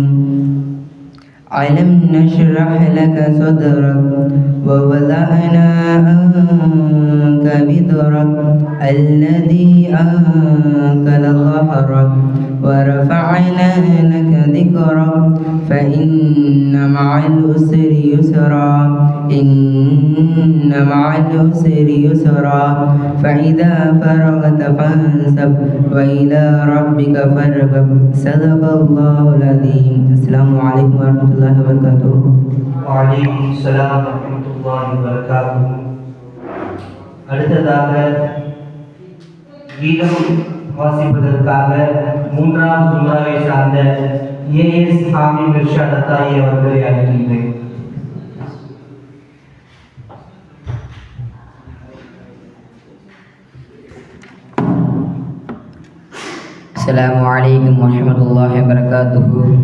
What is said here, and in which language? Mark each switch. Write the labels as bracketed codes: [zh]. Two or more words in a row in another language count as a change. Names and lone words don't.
[ar] ألم نشرح لك صدرك ووضعنا عنك وزرك الذي أنقض ظهرك ورفعنا لك ذكرك فإن مع العسر يسرا إن مع العسر يسرا فإذا فرغت فانصب وإلى ربك فارغب. صدق الله العظيم. السلام عليكم ورحمة الله وبركاته. وعليكم السلام ورحمة الله وبركاته. [ta] அடுத்ததாக கீதம் வாசிப்பதற்காக 3வது சுமராவை சார்ந்த ஏஎஸ் ஹாமித் இர்ஷாத் அத்தாயி அவர்களை அழைக்கின்றேன். [ar] السلام عليكم ورحمة الله وبركاته.